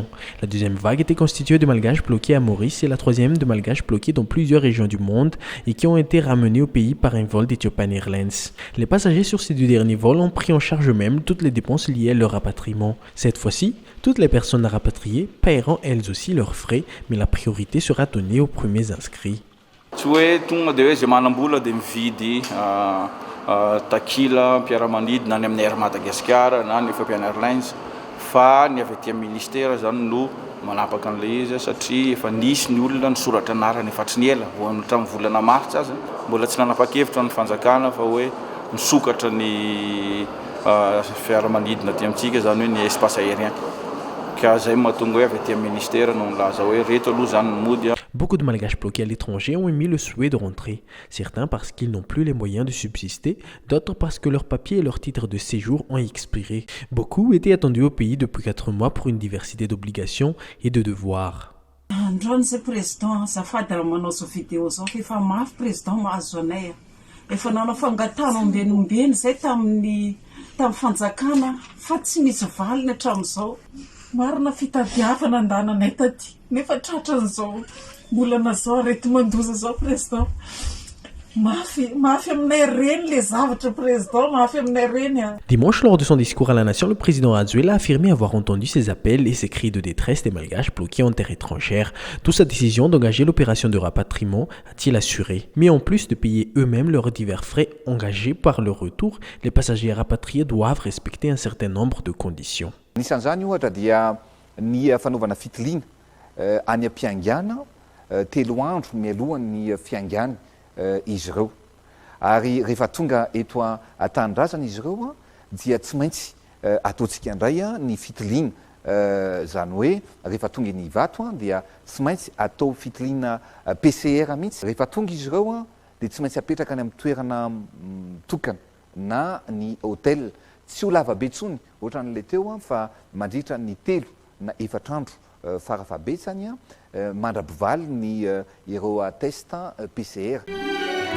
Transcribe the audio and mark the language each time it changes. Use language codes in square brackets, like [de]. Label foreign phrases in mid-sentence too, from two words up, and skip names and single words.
[fr] La deuxième vague était constituée de Malgaches bloqués à Maurice et la troisième de Malgaches bloqués dans plusieurs régions du monde et qui ont été ramenés au pays par un vol d'Ethiopian Airlines. Les passagers sur ces deux derniers vols ont pris en charge eux-mêmes toutes les dépenses liées à leur rapatriement. Cette fois-ci, toutes les personnes à rapatrier paieront elles aussi leurs frais, mais la priorité sera donnée aux premiers inscrits. [mg] Tsy hoe tonga dia hoe zay manam-bola dia mividy takila mpiara-manidina ny amin'ny Air Madagascar na ny Ethiopian Airlines fa ny avy aty amin'ny ministère zany no manapaka an'ilay izy satria efa nisy ny olona nisoratra anarany efa tsy niela hatramin'ny volana martsa aza mbola tsy nanapa-kevitra ny fanjakana fa hoe misokatra ny fiaramanidina aty amintsika zany hoe ny [fr] espace aérien. Beaucoup de Malgaches bloqués à l'étranger ont émis le souhait de rentrer, certains parce qu'ils n'ont plus les moyens de subsister, d'autres parce que leurs papiers et leurs titres de séjour ont expiré. Beaucoup étaient attendus au pays depuis 4 mois pour une diversité d'obligations et de devoirs. [mg] Androany zay président azafady raha manao zao vidéo zao efa mafy président mahazo anay efa nanao fangatana ombenombeny zay tamin'ny fanjakana fa tsy misy valiny hatramin'izao. Marina fitadiavana andananay taty nefa tratran'izao bolana zao arety mandoza zao président mafy aminay reny le zavatra président mafy aminay reny. [fr] Dimanche, lors de son discours à la nation, le président Rajoelina a affirmé avoir entendu ces appels et ces cris de détresse des Malgaches bloqués en terre étrangère. D'où sa décision d'engager l'opération de rapatriement, a-t-il assuré. Mais en plus de payer eux-mêmes leurs divers frais engagés par leur retour, les passagers rapatriés doivent respecter un certain nombre de conditions. [mg] Nisan'izany ohatra dia ny fanaovana fitiliana any am-piangana telo andro mialohan'ny fiangana izy ireo ary rehefa tonga eto an-tanindrazana izy ireo dia tsy maintsy ataontsika indray ny fitiliana zany hoe rehefa tonga ny vato dia tsy maintsy atao fitiliana PCR mihitsy rehefa tonga izy ireo dia tsy maintsy apetraka any amin'ny toerana tokana na ny hôtel tsy ho lavabe tsony ohatran'le teo fa mandritra ny 3 na 4 andro farafabetsany mandrapivaly ny ireo test PCR.